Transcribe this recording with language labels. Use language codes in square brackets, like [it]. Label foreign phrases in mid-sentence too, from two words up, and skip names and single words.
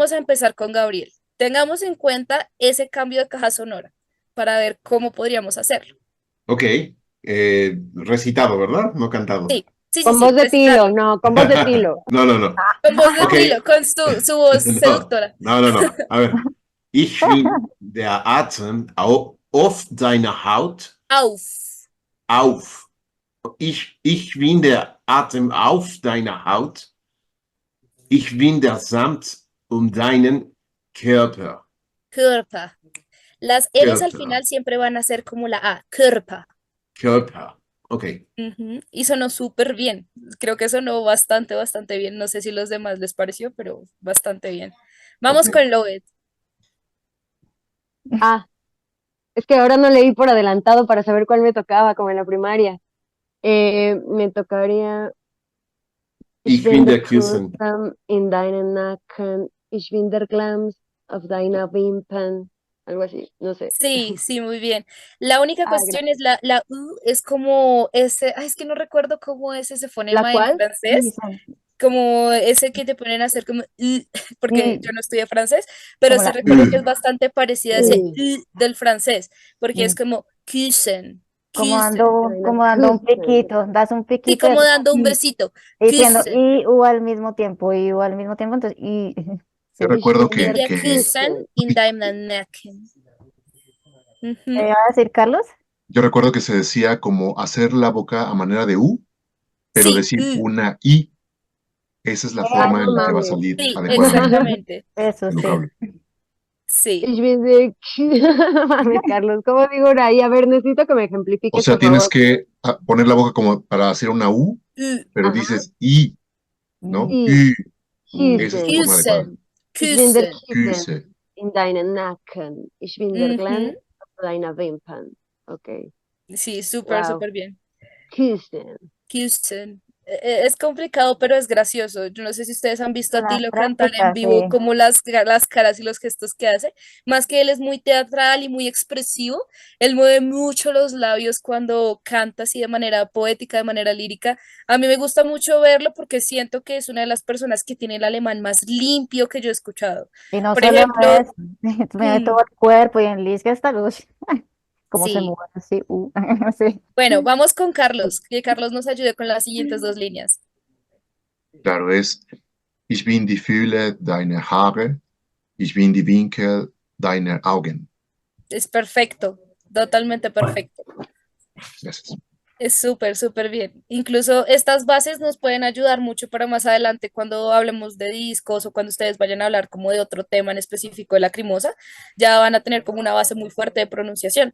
[es] vamos a empezar con Gabriel. Tengamos en cuenta ese cambio de caja sonora para ver cómo podríamos hacerlo. Ok. Recitado, ¿verdad? No cantado. Sí, sí, sí, Con sí, voz de Tilo, recitarlo. no, con voz de Tilo. No, no, no. Con voz de Ok. Tilo, con su voz No, seductora. no, no, no. A ver. [de] Ich bin der Atem auf deiner Haut Auf. auf. Ich bin der Atem auf deiner Haut. Ich bin der Samt um deinen Körper. Körper. [es] Las R's al [de] Körper. [es] final siempre van a ser como la A. [de] Körper. Körper. [es] Ok. Ujú. Y sonó súper bien. Creo que sonó bastante, bastante bien. No sé si los demás les pareció, pero bastante bien. Vamos Ok. con Loet. Ah, es que ahora no leí por adelantado para saber cuál me tocaba, como en la primaria. Me tocaría Ich [de] Ich bin bin der der Küssen. Kusam in deinen Nacken, ich bin der Glanz auf deiner Wimpern, [es] algo así, no sé. Sí, sí, muy bien. La única Ah, cuestión es la U, es como ese, ay, es que no recuerdo cómo es ese ¿La fonema en cual? francés, Dicen, como ese que te ponen a hacer como, porque yo y no estudié francés, pero como sí la, recuerdo que es bastante parecida a ese Mm, del francés, porque es y como küssen, como [de] küssen. deiner [es] dando un [de] Küssen. [es] piquito, das un Sí, piquito y como haces dando un y besito, diciendo [de] küssen. [es] y u al mismo tiempo, y u al mismo tiempo, entonces y Yo sí. [de] Ich [es] recuerdo [de] bin In der der [es] que [de] Küssen, Küssen. in deinem Nacken. [es] ¿Qué Ujú. iba a decir Carlos? yo recuerdo que se decía como hacer la boca a manera de U, pero Sí, decir una I. Esa es la Ay, forma no en la Eso, que va a mames. salir sí, adecuadamente exactamente. eso el sí. vocablo. Sí. [de] Ich bin der [es] Mames, Carlos, ¿cómo digo una I? A ver, necesito que me O ejemplifiques, sea, por tienes favor. que poner la boca como para hacer una U, pero Ajá. dices I, ¿no? Mm, I, Y. y Esa es la [de] Küssen. [es] forma adecuada. [de] Küssen, Ich bin der küssen. Küssen Küsse. in deinen Nacken. Ich bin der Glanz [es] Ujú. [de] auf deiner Wimpern. [es] Ok. Sí, súper, Wow. súper bien. [de] Küssen. Küssen. [es] es complicado, pero es gracioso. Yo no sé si ustedes han visto a La Tilo cantar en práctica, vivo, sí. como las caras y los gestos que hace. Más que él es muy teatral y muy expresivo, él mueve mucho los labios cuando canta así de manera poética, de manera lírica. A mí me gusta mucho verlo porque siento que es una de las personas que tiene el alemán más limpio que yo he escuchado. Y no Por solo ejemplo, eso, me mm, todo el cuerpo y en Liz que está luz. Cómo se sí. mueve así. Sí. Bueno, vamos con Carlos, que Carlos nos ayude con las siguientes dos líneas. Claro, es [de] Ich bin die Fülle deiner Haare, ich bin die Winkel deiner Augen. [es] Es perfecto, totalmente Bueno, perfecto. Gracias. Es súper, súper bien. Incluso estas bases nos pueden ayudar mucho para más adelante cuando hablemos de discos o cuando ustedes vayan a hablar como de otro tema en específico de Lacrimosa, ya van a tener como una base muy fuerte de pronunciación.